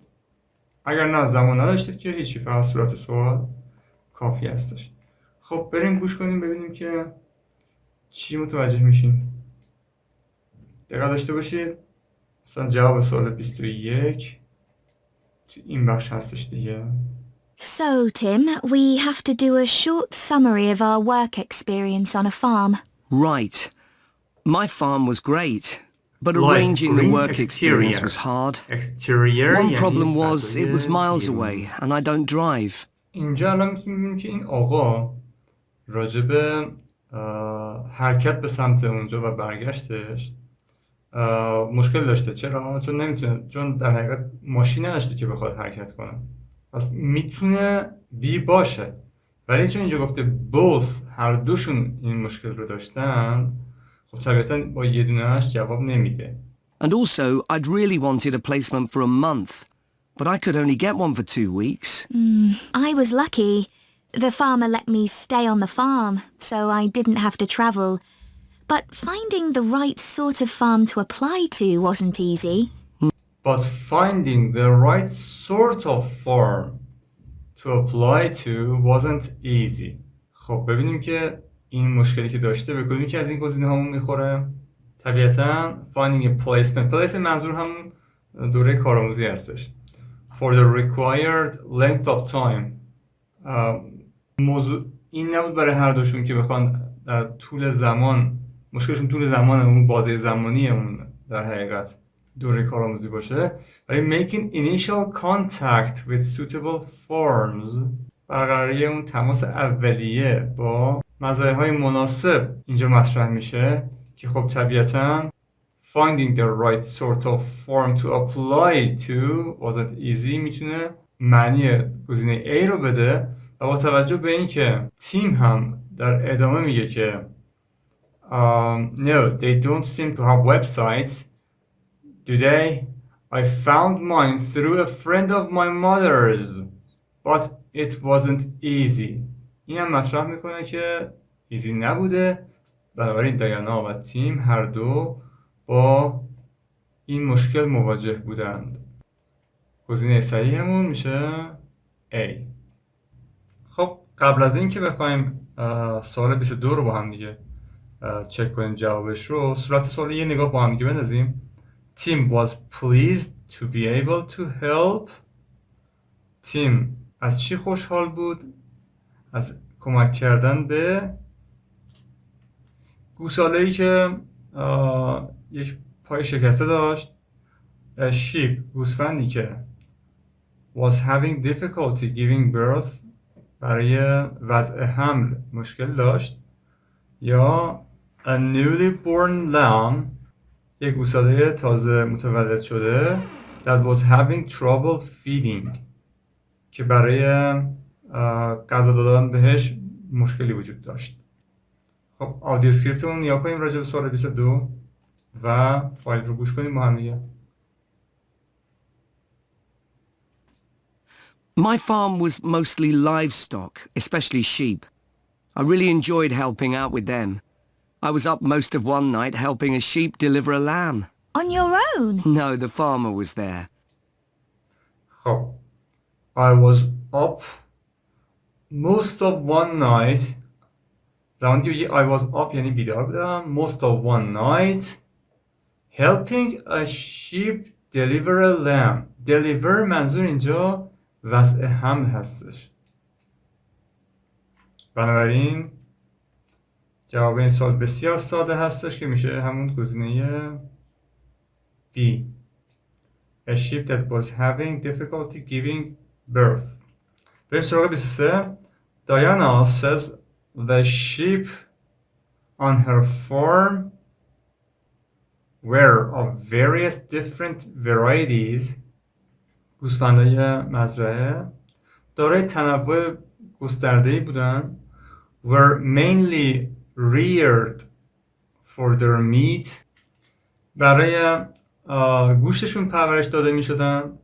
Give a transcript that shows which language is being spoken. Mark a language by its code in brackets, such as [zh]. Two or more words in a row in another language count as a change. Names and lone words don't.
[fa] اگر نه زمان نداشتید که هیچی، فقط صورت سوال کافی هستش. خب بریم گوش کنیم ببینیم که چی متوجه میشیم. دقت داشته باشید مثلا جواب سوال 21 تو این بخش هستش دیگه. [en] So, Tim, we have to do a short summary of our work experience on a farm. Right. My farm was great, but arranging the work experience was hard. One problem was it was miles away and I don't drive. [fa] اینجا الان می‌بینیم که این آقا راجع به حرکت به سمت اونجا و برگشتش مشکل داشته. چرا؟ چون نمیتونه، چون در حقیقت ماشین نداشته که بخواد حرکت کنه. پس میتونه بی باشه، ولی چون اینجا گفته both هر دوشون این مشکل رو داشتن، خب طبیعتا با یه دونه‌اش جواب نمیده. [en] And also I'd really wanted a placement for a month, but I could only get one for 2 weeks. I was lucky. The farmer let me stay on the farm, so I didn't have to travel. But finding the right sort of farm to apply to wasn't easy. But finding the right sort of farm to apply to wasn't easy. [fa] خب ببینیم که این مشکلی که داشته به کدومی که از این گزینه هامون میخوره. طبیعتا [en] finding a placement [fa] منظور هم دوره کارآموزی هستش. [en] For the required length of time. [fa] موضوع این نبود برای هر دوشون که بخوان در طول زمان مشکلشون طول زمان اون بازه زمانی اون در حقیقت دوره کارآموزی باشه، ولی [en] making initial contact with suitable forms [fa] برقراری اون تماس اولیه با مزایاهای مناسب اینجا مطرح میشه که خب طبیعتاً [en] finding the right sort of form to apply to wasn't easy [fa] میتونه معنی گزینه A رو بده و با توجه به اینکه تیم هم در ادامه میگه که [en] no, they don't seem to have websites. Do they? I found mine through a friend of my mother's, but it wasn't easy. [fa] این هم مطرح میکنه که ایزی نبوده، بنابراین دایانا و تیم هر دو با این مشکل مواجه بودند. گزینه صحیحمون میشه A. خب قبل از این که بخوایم سوال 22 رو با هم دیگه چک کنیم جوابش رو، صورت سوال یه نگاه با هم دیگه بندازیم. [en] Tim was pleased to be able to help. [fa] تیم از چی خوشحال بود؟ از کمک کردن به گوساله‌ای که یک پای شکسته داشت. sheep گوسفندی که [en] was having difficulty giving birth [fa] برای وضع حمل مشکل داشت. یا [en] a newly born lamb [fa] یک گوساله تازه متولد شده [en] that was having trouble feeding [fa] که برای غذا دادن بهش مشکلی وجود داشت. خب آدیو اسکریپتمون نیا کنیم راجع به سوال 22 و فایل رو گوش کنیم با هم دیگه. [en] My farm was mostly livestock, especially sheep. I really enjoyed helping out with them. I was up most of one night helping a sheep deliver a lamb. On your own? No, the farmer was there. خب I was up most of one night. [fa] زمانی که بگی [en] I was up [fa] یعنی بیدار بودم. [en] Most of one night helping a sheep deliver a lamb. [fa] Deliver منظور اینجا وضع حمل هستش. بنابراین جواب این سوال بسیار ساده هستش که میشه همون گزینه B. [en] A sheep that was having difficulty giving birth. [fa] بریم سراغ 23. [en] Diana says the sheep on her farm were of various different varieties. [fa] گوسفندای مزرعه دارای تنوع گسترده‌ای بودن. [en] Were mainly reared for their meat. [fa] برای گوشتشون پرورش داده می شدن.